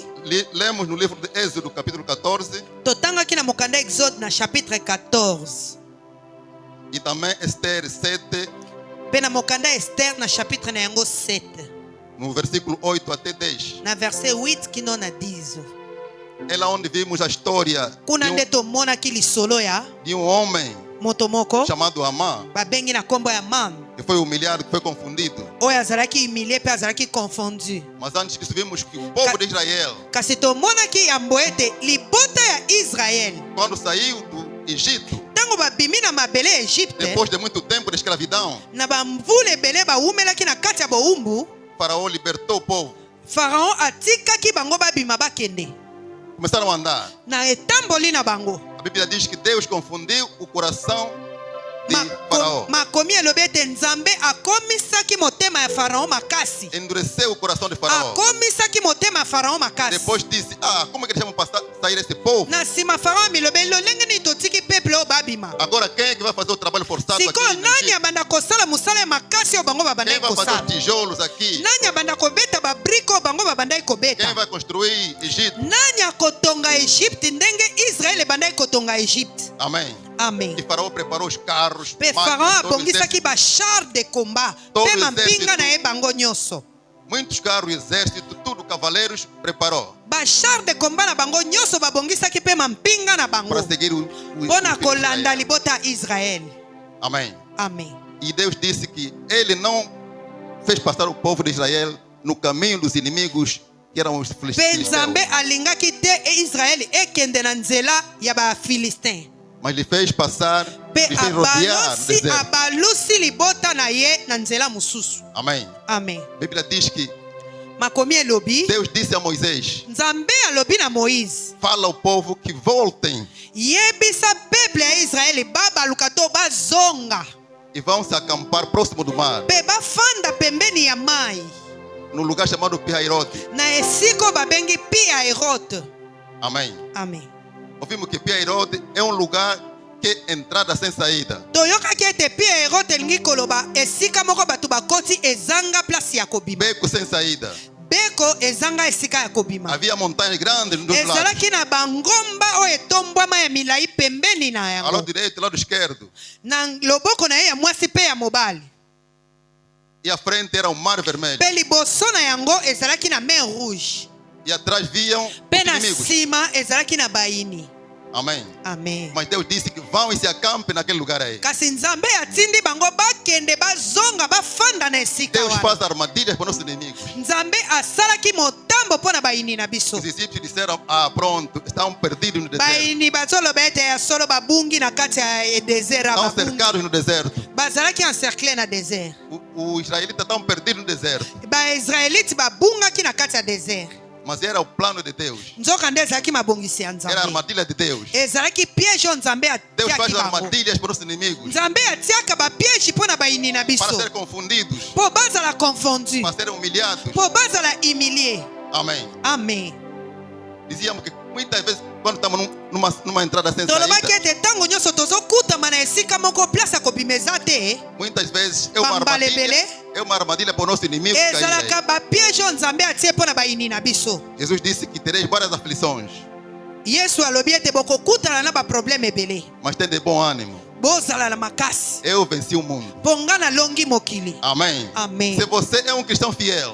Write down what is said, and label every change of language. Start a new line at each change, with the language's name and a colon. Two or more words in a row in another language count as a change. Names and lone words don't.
Portuguese: lemos no livro de Êxodo, capítulo 14,
Lingala: totangaki na mokanda exode na chapitre 14
Portuguese: e também Esther 7,
Lingala: mpe na mokanda ester na chapitre na yango 7
Portuguese: no versículo 8 até 10.
Lingala: na verset 8 kino na 10.
Portuguese: É lá onde vimos a história
Lingala: kuna nde tomonaki lisolo ya
Portuguese: de um homem
Lingala: moto moko
Portuguese: chamado Amã,
Lingala: babengi na nkombo ya man
Portuguese: que foi humilhado, que foi confundido.
Lingala: oyo azalaki humilie mpe azalaki confondu.
Portuguese: Mas antes disso, vimos que o povo de Israel,
Lingala: kasi tomonaki yambo ete libota ya Israel
Portuguese: quando saiu do Egito,
Lingala: ntango babimi na mabele ya Egypte
Portuguese: depois de muito tempo de escravidão,
Lingala: na bamvula ebele bawumelaki na kati ya bowumbu,
Portuguese: Faraó libertou o povo.
Lingala: faraon atikaki bango babima bakende
Portuguese: Começaram a andar.
Lingala: na etamboli na bango.
Portuguese: A Bíblia diz que Deus confundiu o coração de Faraó.
Lingala: makomi elobi ete nzambe akomisaki motema ya faraon makasi,
Portuguese: Endureceu o coração de Faraó.
Lingala: akomisaki motema ya faraon makasi.
Portuguese: Depois disse: como é que deixamos passar, sair esse povo?
Lingala: na nsima faraon amilobeli lolenge nini totiki peple oyo babima.
Portuguese: Agora quem é que vai fazer o trabalho forçado aqui?
Lingala: sikoyo
Portuguese: no
Lingala: nani
Portuguese: Egito?
Lingala: abanda kosala mosala ya makasi oyo bango
Portuguese: Quem
Lingala: babandaki
Portuguese: vai fazer os
Lingala: kosala?
Portuguese: tijolos aqui?
Lingala: nani abanda kobeta babrike oyo bango babandaki
Portuguese: Quem
Lingala: kobeta?
Portuguese: vai construir Egito?
Lingala: nani akotonga Egypte ndenge Israel ebandaki kotonga Egypte?
Portuguese: Amém.
Lingala: Amen.
Portuguese: E Faraó preparou os carros,
Lingala: mpe
Portuguese: máquinas,
Lingala: faraon
Portuguese: todo o
Lingala: abongisaki
French: bachar de combat
Portuguese: Todo
Lingala: mpe
Portuguese: o
Lingala: mampinga
Portuguese: exército.
Lingala: na ye bango nyonso.
Portuguese: muitos carros, exército, tudo, cavaleiros, preparou
French: bachar de combat
Lingala: na bango nyonso babongisaki mpe mampinga na bango
Portuguese: para seguir o
Lingala: mpo na
Portuguese: filho de
Lingala: kolanda
Portuguese: Israel.
Lingala: libota ya Israel.
Portuguese: Amém.
Lingala: Amen.
Portuguese: E Deus disse que Ele não fez passar o povo de Israel no caminho dos inimigos que eram os
Lingala: mpe
Portuguese: filisteus,
Lingala: nzambe alingaki te Israel ekende na nzela ya bafilistin,
Portuguese: mas lhe fez passar,
Lingala: mpe
Portuguese: lhe fez rodear o deserto.
Lingala: abalusi libota na ye na nzela mosusu.
Portuguese: Amém.
Lingala: Amen.
Portuguese: A Bíblia diz que
Lingala: makomi elobi
Portuguese: Deus disse a Moisés:
Lingala: nzambe alobi na Moïse
Portuguese: fala ao povo que voltem
Lingala: yebisa peuple ya Israeli babaluka to bazonga
Portuguese: e vão se acampar próximo do mar,
Lingala: pe bafanda pembeni ya mai
Portuguese: no lugar chamado Pi-Hahirote.
Lingala: na esiko babengi Pi-Hahirote.
Portuguese: Amém.
Lingala: Amen.
Portuguese: Ouvimos que Pi-Hahirote é um lugar que é entrada sem saída.
Lingala: toyokaki ete Pi-Hahirote elingi koloba esika moko bato bakoti ezanga place ya kobima,
Portuguese: Beco sem saída.
Lingala: beko ezanga esika ya kobima.
Portuguese: Havia montanhas grandes dos lados.
Lingala: ezalaki na bangomba oyo etombwama ya milai pembeni na
Portuguese: Ao lado
Lingala: yango
Portuguese: direito e lado esquerdo.
Lingala: na loboko na ye ya mwasi mpe ya mobali,
Portuguese: E à frente era o Mar Vermelho.
Lingala: mpe liboso na yango ezalaki na
French: mer rouge,
Portuguese: E atrás viam os
Lingala: mpe na
Portuguese: inimigos.
Lingala: nsima ezalaki na bayini.
Portuguese: Amém.
Lingala: Amen.
Portuguese: Mas Deus disse que vão e se acampem naquele lugar aí.
Lingala: kasi nzambe atindi bango bakende bazonga bafanda na esika
Portuguese: Deus
Lingala: wana.
Portuguese: faz armadilhas para nossos inimigos.
Lingala: nzambe asalaki motambo mpo na bayini na biso.
Portuguese: Os discípulos disseram: ah, pronto, estão perdidos no deserto.
Lingala: bayini bazoloba ete ya solo babungi na kati ya desert,
Portuguese: Estão cercados no deserto.
Lingala: bazalaki encercle na desert.
Portuguese: Os israelitas estão perdidos no deserto.
Lingala: baisraelite babungaki na kati ya desert.
Portuguese: Mas era o plano de Deus.
Lingala: nzoka nde ezalaki mabongisi ya
Portuguese: Era a
Lingala: nzambe,
Portuguese: armadilha de Deus.
Lingala: ezalaki piège oyo nzambe
Portuguese: Deus faz
Lingala: atiaki bango.
Portuguese: armadilhas para nossos inimigos.
Lingala: nzambe atiaka bapiège mpo na bayini na
Portuguese: Para
Lingala: biso
Portuguese: serem confundidos.
Lingala: mpo bazala confondu,
Portuguese: Para serem humilhados.
Lingala: mpo bazala humilie.
Portuguese: Amém.
Lingala: amen.
Portuguese: Dizíamos que muitas vezes, quando estamos numa entrada sem
Lingala: tolobaki
Portuguese: saída,
Lingala: ete ntango nyonso tozokutama na esika moko place ya kobima eza te,
Portuguese: muitas vezes é uma
Lingala: Bambale
Portuguese: armadilha.
Lingala: belé.
Portuguese: É uma armadilha para o nosso inimigo cair aí.
Lingala: ezalaka bapiège oyo nzambe atie mpo na bayini na biso.
Portuguese: Jesus disse que tereis várias aflições,
Lingala: yesu alobi ete bokokutana na baproblème ebele,
Portuguese: mas tem de bom ânimo.
Lingala: bozala na makasi
Portuguese: Eu venci o mundo.
Lingala: mpo nga nalongi mokili.
Portuguese: Amém.
Lingala: Amen.
Portuguese: Se você é um cristão fiel,